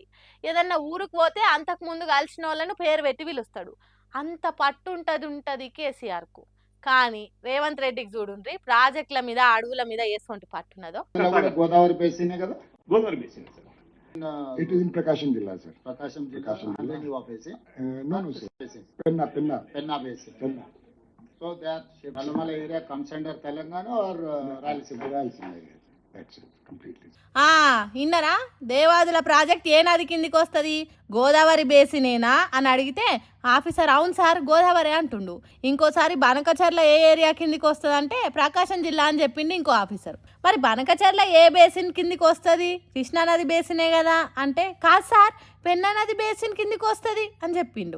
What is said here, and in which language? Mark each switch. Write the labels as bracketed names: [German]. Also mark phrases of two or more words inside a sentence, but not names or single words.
[Telugu] ఏదన్నా ఊరుకు పోతే అంతకు ముందు కలిసిన వాళ్ళను పేరు పెట్టి పిలుస్తాడు. అంత పట్టు ఉంటది కేసీఆర్ కు. కానీ రేవంత్ రెడ్డికి చూడుండ్రి, ప్రాజెక్టుల మీద అడవుల మీద ఎటువంటి పట్టున్నదో. గోదావరి బేసినే కదా, గోదావరి బేసిన్ సార్. [English] it is in ప్రకాశం [Telugu] జిల్లా సార్. ప్రకాశం ప్రకాశం జిల్లా. జిల్లా బేసిన్. [English] No, no, sir. Penna, Penna. Penna basin. Penna. So that Nallamala area comes under Telangana or Rayalaseema? Rayalaseema area. That's it, completely. [Telugu] ఇన్నరా దేవాదుల ప్రాజెక్ట్ ఏ నది కిందికి వస్తుంది, గోదావరి బేసినేనా అని అడిగితే ఆఫీసర్ అవును సార్ గోదావరి అంటుండు. ఇంకోసారి బనకచర్ల ఏ ఏరియా కిందికి వస్తుంది అంటే ప్రకాశం జిల్లా అని చెప్పిండు ఇంకో ఆఫీసర్. మరి బనకచర్ల ఏ బేసిన్ కిందికి వస్తుంది, కృష్ణానది బేసినే కదా అంటే కాదు సార్ పెన్నా నది బేసిన్ కిందికి వస్తుంది అని చెప్పిండు.